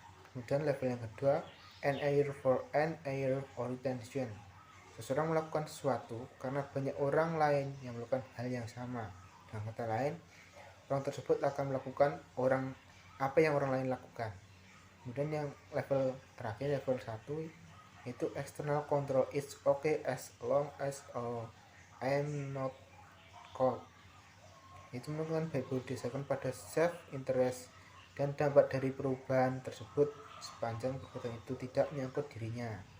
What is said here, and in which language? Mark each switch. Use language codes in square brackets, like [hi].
[id] Kemudian level yang kedua, [en] an error for an error or intention. [id] Seseorang melakukan sesuatu karena banyak orang lain yang melakukan hal yang sama. Dengan kata lain, orang tersebut akan melakukan apa yang orang lain lakukan. Kemudian yang level terakhir, level 1, yaitu external control. [en] It's okay as long as I am not called. [id] Itu menentukan baik buruk didasarkan pada self interest dan dampak dari perubahan tersebut sepanjang perbuatan itu tidak menyangkut dirinya.